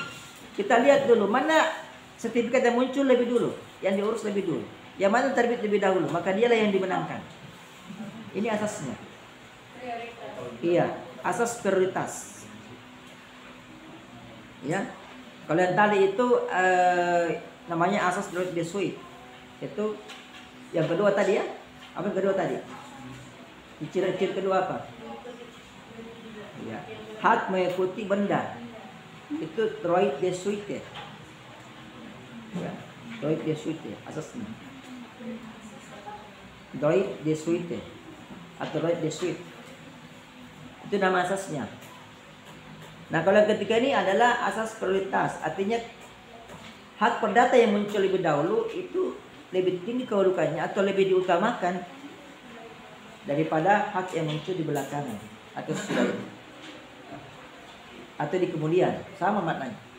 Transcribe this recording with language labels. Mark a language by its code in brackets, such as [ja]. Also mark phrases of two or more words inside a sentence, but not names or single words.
[id] Kita lihat dulu mana sertifikat yang muncul lebih dulu, yang diurus lebih dulu, yang mana terbit lebih dahulu, maka dialah yang dimenangkan. Ini asasnya. Iya, asas prioritas. Ya, kalau yang tadi itu namanya asas [fr] droit de suite. [id] Itu yang kedua tadi ya. Apa yang kedua tadi? Ciri-ciri kedua apa? Ya, hak mengikuti benda. Itu [fr] droit de suite. [id] Ya, [fr] droit de suite [id] asasnya. [fr] Droit de suite [id] atau [fr] droit de suite. [id] Itu nama asasnya. Nah, kalau yang ketiga ini adalah asas prioritas. Artinya hak perdata yang muncul lebih dahulu itu lebih tinggi kedudukannya atau lebih diutamakan daripada hak yang muncul di belakangan atau sesudah itu, atau di kemudian, sama maknanya.